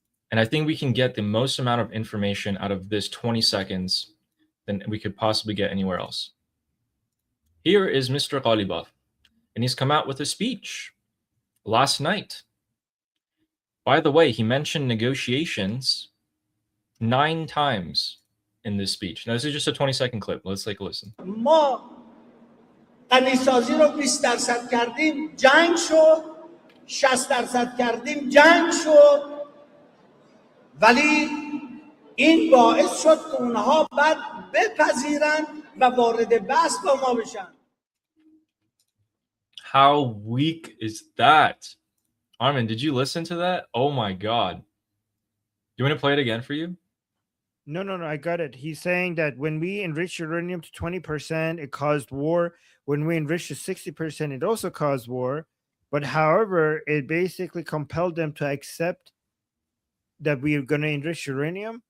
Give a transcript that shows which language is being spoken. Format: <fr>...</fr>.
<en>And I think we can get the most amount of information out of this 20 seconds than we could possibly get anywhere else. Here is Mr. Ghalibaf, and he's come out with a speech last night. By the way, he mentioned negotiations 9 times in this speech. Now, this is just a 20-second clip. Let's take a listen.</en> <fa>ما غنیسازی رو 20% کردیم جنگ شد 60% کردیم جنگ شد ولی این باعث شد که اونها بعد بپذیرن و وارد بحث با ما بشن.</fa> <en>How weak is that? Armin, did you listen to that? Oh my God. Do you want to play it again for you? No, no, no. I got it. He's saying that when we enrich uranium to 20%, it caused war. When we enrich to 60%, it also caused war. But however, it basically compelled them to accept that we are going to enrich uranium.</en>